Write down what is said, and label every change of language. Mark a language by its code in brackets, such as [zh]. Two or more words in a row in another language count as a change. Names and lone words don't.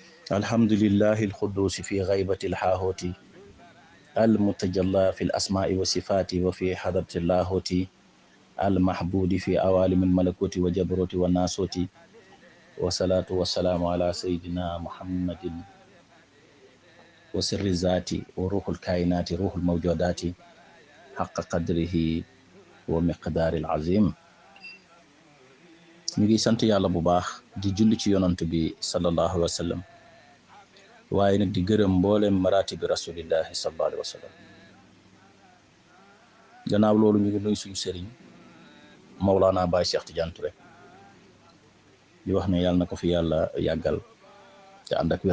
[ar] الحمد لله القدوس في غيبة الحاهوت المتجلى في الأسماء والصفات وفي حضرة اللاهوت المحبود في عوالم الملكوت وجبروت والناسوت والصلاة والسلام على سيدنا محمد وسر الذات وروح الكائنات روح الموجودات حق قدره ومقدار العظيم. [wo] ñu ngi sant yàlla bu baax di julli ci yonant bi [ar] صلى الله عليه وسلم [wo] waaye nag di gërëm mboolem [ar] مراتب رسول الله صلى الله عليه وسلم. [wo] gannaaw loolu ñu ngi nuyu suñu sëriñ Mawlana Baye Cheikh Tidiane Touré di wax ne yàlla na ko fi yàlla yàggal te ànd ak wér.